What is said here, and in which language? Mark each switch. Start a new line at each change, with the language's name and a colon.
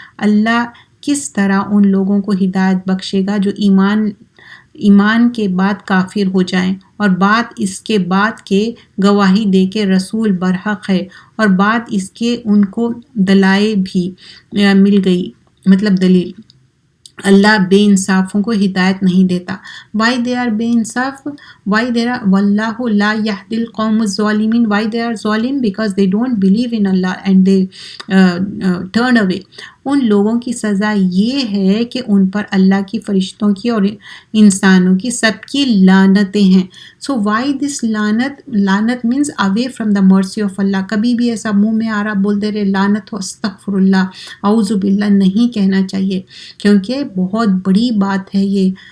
Urdu: اللہ کس طرح ان لوگوں کو ہدایت بخشے گا جو ایمان کے بعد کافر ہو جائیں اور بات اس کے بعد کے گواہی دے کے رسول برحق ہے اور بات اس کے ان کو دلائل بھی مل گئی، مطلب دلیل. اللہ بے انصافوں کو ہدایت نہیں دیتا.
English: why they are
Urdu: بے انصاف؟ why they are
Arabic: واللہ لا یہدی القوم الظالمین.
English: why they are ظالم؟ because they don't believe in Allah and they turn away.
Urdu: ان لوگوں کی سزا یہ ہے کہ ان پر اللہ کی، فرشتوں کی اور انسانوں کی سب کی لعنتیں ہیں.
English: so why this لعنت means away from the mercy of Allah.
Urdu: کبھی بھی ایسا منہ میں آ رہا بولتے رہے لعنت ہو، استغفر اللہ، اعوذ باللہ نہیں کہنا چاہیے، کیونکہ بہت بڑی بات ہے یہ.